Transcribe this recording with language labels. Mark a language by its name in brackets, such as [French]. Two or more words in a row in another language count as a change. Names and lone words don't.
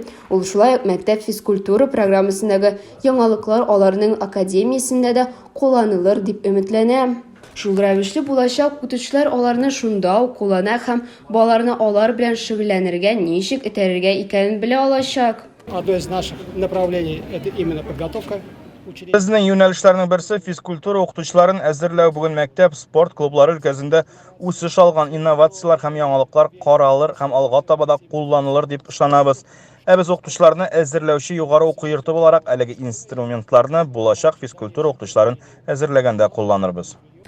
[Tatar] Ул шулай ук мәктәп физкультура программасындагы яңалыклар аларның академиясендә дә кулланылыр дип өметләнә. Шул рәвешле булачак укытучылар аларны шунда ук куллана һәм балаларны алар белән шөгыльләнергә, ничек этәрергә икәнен белә алачак. [Russian] Одно из наших направлений – это именно подготовка учеников. [Tatar] Безнең юнәлешләрнең берсе физкультура укытучыларын әзерләү. Бүген мәктәп спорт клублары өлкәсендә үсеш алган инновациялар һәм яңалыклар каралыр һәм алга таба да кулланылыр дип ышанабыз. Без укытучыларны әзерләүче югары уку йорты буларак әлеге инструментларны булачак физкультура укытучыларын әзерләгәндә кулланырбыз.